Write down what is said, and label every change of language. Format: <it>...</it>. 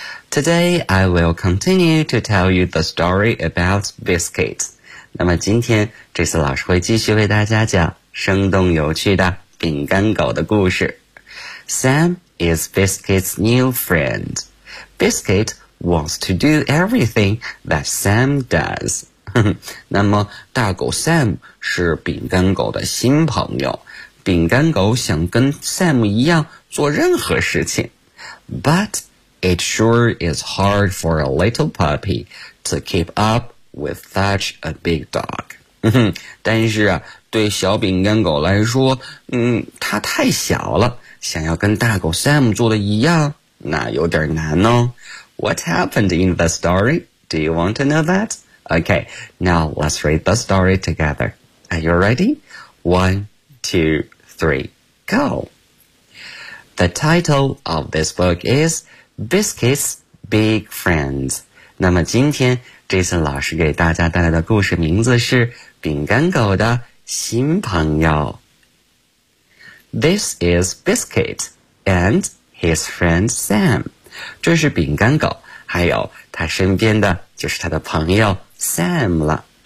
<en>Today, I will continue to tell you the story about biscuits.</en> <zh>那么今天 Jason 老师会继续为大家讲生动有趣的饼干狗的故事。</zh> <en>Sam is Biscuit's new friend. Biscuit wants to do everything that Sam does.</en> <zh>那么大狗 Sam 是饼干狗的新朋友，饼干狗想跟 Sam 一样做任何事情。</zh> <en>But it sure is hard for a little puppy to keep up with such a big dog.</en> <zh>但是啊，对小饼干狗来说，它太小了，想要跟大狗 Sam 做的一样，那有点难哦。</zh> <en>What happened in the story? Do you want to know that? Okay, now let's read the story together. Are you ready? 1, 2, 3, go! The title of this book is Biscuit's Big Friends.</en> <zh>那么今天 Jason 老师给大家带来的故事名字是饼干狗的新朋友。</zh> <en>This is Biscuit and his friend Sam.</en> <zh>这是饼干狗，还有他身边的就是他的朋友 Sam 了。</zh>